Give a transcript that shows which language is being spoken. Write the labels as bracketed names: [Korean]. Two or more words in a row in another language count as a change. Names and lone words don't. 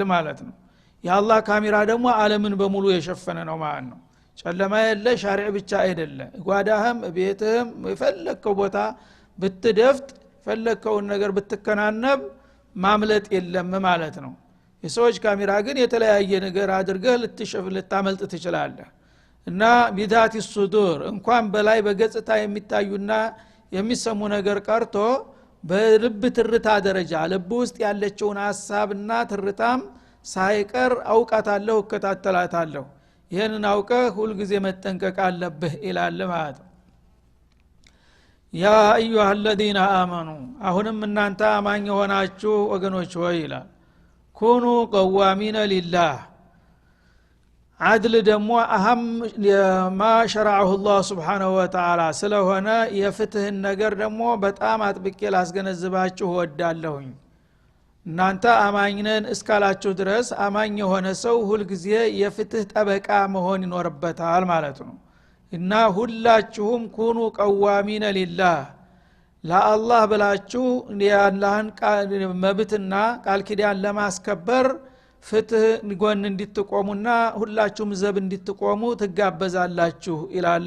[Amharic] ማለት ነው የአላህ ካሜራ ደግሞ ዓለምን በሙሉ የሸፈነ ነው ማለት ነው ጨለማ የለ ሻሪዕ ብቻ አይደለ ጓዳህም ቤትህም የፈለከው ቦታ ብትደፍጥ ፈለከውን ነገር ብትከናነብ ማምለጥ የለም ማለት ነው የሰዎች ካሜራ ግን የተለያየ ነገር አድርገህ ልታመልጥ ትችላለህ እና [Arabic] بذات الصدور [Amharic] እንኳን በላይ በገጽታ የሚታዩና የሚሰሙ ነገር ቀርቶ በልብ ትርታ ደረጃ ልብ ውስጥ ያለችውን ሐሳብና ትርታም ሳይቀር አውቃታለሁ እከታተላታለሁ ይሄንን አውቀህ ሁሉ ጊዜ መጠንቀቅ አለብህ ኢላል ማለት ነው [Arabic] يا أيها الذين آمنوا [Amharic] አሁንም እናንተ አማኝ ሆናችሁ ወገኖች ሆይ ይላል [Arabic] كونوا قوامين لله [Amharic] አድል ደግሞ [Arabic] أهم ما شرعه الله سبحانه وتعالى [Amharic] ስለሆነ የፍትህን ነገር ደግሞ በጣም አጥብቄ ላስገነዝባችሁ ወዳለሁኝ እናንተ አማኝነን እስካላችሁ ድረስ አማኝ የሆነ ሰው ሁሉ ጊዜ የፍትህ ጠበቃ መሆን ይኖርበታል ማለት ነው እና ሁላችሁም [Arabic] كونوا قوامين لله [Amharic] ለአላህ ብላችሁ የአላህን መብትና ቃል ኪዳን ለማስከበር ፍትህ ጎን እንድትቆሙና ሁላችሁም ዘብ እንድትቆሙ ትጋበዛላችሁ ይላል